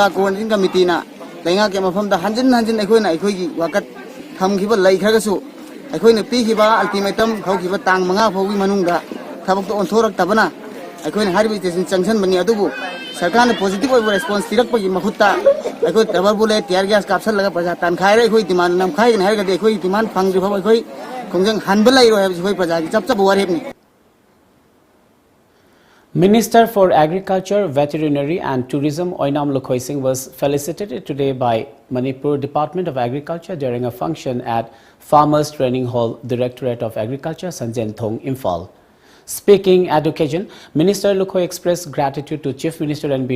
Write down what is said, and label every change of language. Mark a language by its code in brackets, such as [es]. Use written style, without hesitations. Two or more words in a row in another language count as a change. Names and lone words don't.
[en] coordinating committeena [mni] ꯂꯩꯉꯥꯛꯀꯤ ꯃꯐꯝꯗ ꯍꯟꯖꯤꯟ ꯍꯟꯖꯤꯟ ꯑꯩꯈꯣꯏꯅ ꯑꯩꯈꯣꯏꯒꯤ ꯋꯥꯀꯠ ꯊꯝꯈꯤꯕ ꯂꯩꯈ꯭ꯔꯒꯁꯨ ꯑꯩꯈꯣꯏꯅ ꯄꯤꯈꯤꯕ ꯑꯜꯇꯤꯃꯦꯇꯝ ꯍꯧꯈꯤꯕ ꯇꯥꯡ 5 ꯐꯥꯎꯒꯤ ꯃꯅꯨꯡꯗ ꯊꯕꯛꯇ ꯑꯣꯟꯊꯣꯔꯛꯇꯕꯅ ꯑꯩꯈꯣꯏꯅ ꯍꯥꯏꯔꯤꯕ ꯏꯁꯇꯦꯁꯟ ꯆꯪꯁꯟꯕꯅꯤ ꯑꯗꯨꯕꯨ ꯁꯔꯀꯥꯔꯅ ꯄꯣꯖꯤꯇꯤꯚ ꯑꯣꯏꯕ ꯔꯦꯁꯄꯣꯟꯁ ꯄꯤꯔꯛꯄꯒꯤ ꯃꯍꯨꯠꯇ ꯑꯩꯈꯣꯏ [en] rubber bullet tear gas [mni] ꯀꯥꯞꯁꯜꯂꯒ ꯄ꯭ꯔꯖꯥ ꯇꯥꯟꯈꯥꯏꯔꯦ ꯑꯩꯈꯣꯏ ꯗꯤꯃꯥꯟ ꯅꯝꯈꯥꯏꯒꯅꯤ ꯍꯥꯏꯔꯒꯗꯤ ꯑꯩꯈꯣꯏ ꯗꯤꯃꯥꯟ ꯐꯪꯗ꯭ꯔꯤ ꯐꯥꯎꯕ ꯑꯩꯈꯣꯏ ꯈꯣꯡꯖꯪ ꯍꯟꯕ ꯂꯩꯔꯣꯏ ꯍꯥꯏꯕꯁꯤ ꯑꯩꯈꯣꯏ ꯄ꯭ꯔꯖꯥꯒꯤ ꯆꯞꯆꯕ ꯋꯥꯔꯦꯞꯅꯤ. [en] Minister for Agriculture, Veterinary and Tourism Oinam Lukhoi Singh was felicitated today by Manipur Department of Agriculture during a function at Farmers Training Hall, Directorate of Agriculture, Sanjen Thong, Imphal. Speaking at the occasion, Minister Lukhoi expressed gratitude to Chief Minister N.